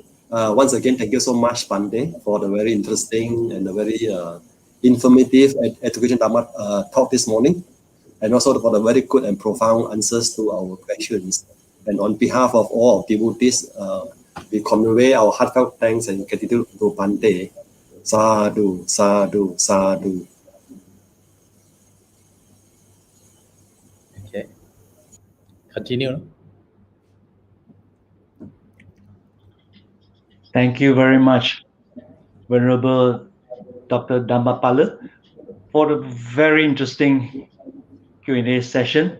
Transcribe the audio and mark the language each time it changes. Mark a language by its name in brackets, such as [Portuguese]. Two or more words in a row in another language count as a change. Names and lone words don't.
[English] Once again, thank you so much, Bhante, for the very interesting and the very informative education Dhamma talk this morning, and also for the very good and profound answers to our questions. And on behalf of all devotees, we convey our heartfelt thanks and gratitude to Bhante. [Pali] Sadhu, sadhu, sadhu. [English] Okay. Continue. Thank you very much, Venerable Dr. Dhammapala, for the very interesting Q&A session.